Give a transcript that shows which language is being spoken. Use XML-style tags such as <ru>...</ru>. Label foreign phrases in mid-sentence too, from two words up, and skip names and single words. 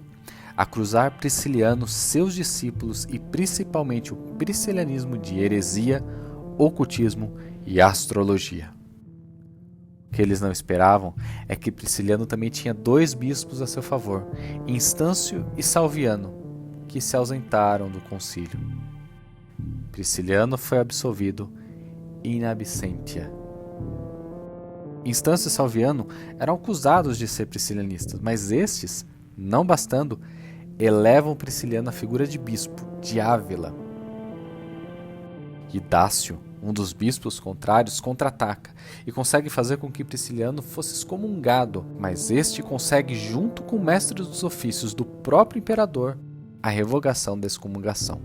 <pt>Acusar Prisciliano, seus discípulos e principalmente o priscilianismo de heresia, ocultismo e astrologia. O que eles não esperavam é que Prisciliano também tinha 2 bispos a seu favor, Instâncio e Salviano, que se ausentaram do concílio. Prisciliano foi absolvido in absentia. Instâncio e Salviano eram acusados de ser priscilianistas, mas estes, não bastando, elevam Prisciliano à figura de bispo, de Ávila. Idácio, um dos bispos contrários, contra-ataca e consegue fazer com que Prisciliano fosse excomungado, mas este consegue, junto com o mestre dos ofícios do próprio imperador, a revogação da excomungação.</pt>